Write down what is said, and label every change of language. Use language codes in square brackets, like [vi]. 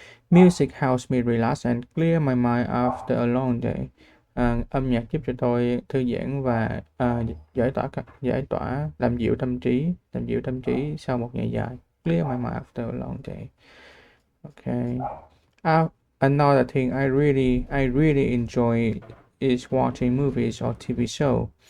[en] Music helps me relax and clear my mind after a long day. [vi] Âm nhạc giúp cho tôi thư giãn và giải tỏa, làm dịu tâm trí sau một ngày dài. [en] Clear my mind after a long day. Okay. Another thing I really enjoy is watching movies or TV show.